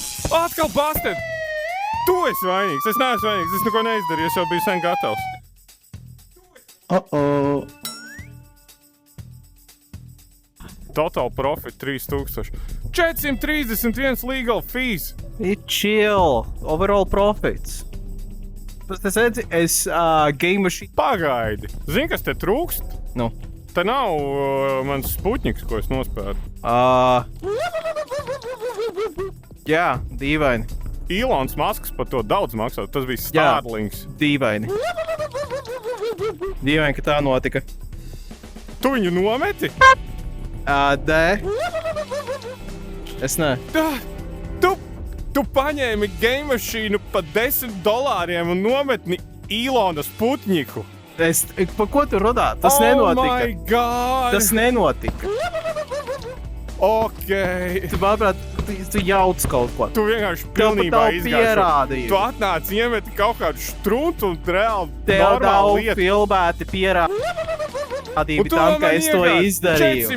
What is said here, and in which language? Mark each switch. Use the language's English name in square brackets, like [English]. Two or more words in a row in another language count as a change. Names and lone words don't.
[Latvian] Atkal bastard! Tu esi vainīgs, es neesmu vainīgs, es neko neizdarīju, es jau biju sen gatavs. [English] Total profit 3000. 431 legal fees. It chill. Overall profits. [Latvian] Tas redzi, es [English] game machine. [Latvian] Pagaidi. Zini, kas te trūkst? Nu. Te nav mans Sputniks, ko es nospēru. Jā, dīvaini. Ilons Masks par to daudz maksā. Tas bija Starlinks. Dīvaini. Dīvaini, ka tā notika. Tu viņu nometi? Nē. Es ne. Tu paņēmi game mašīnu par $10 un nometni Ilona Sputniku. Par ko tu runā? Tas nenotika. [English] Oh my god! [Latvian] Tas nenotika. Ok. Tu, manuprāt, tu jauc kaut ko. Tu vienkārši pilnībā pierādīji. Tu atnāci, iemeti kaut kādu štruntu un reāli Tev normālu nav lietu. filmēti pierādījumi tam, ka es to izdarīju.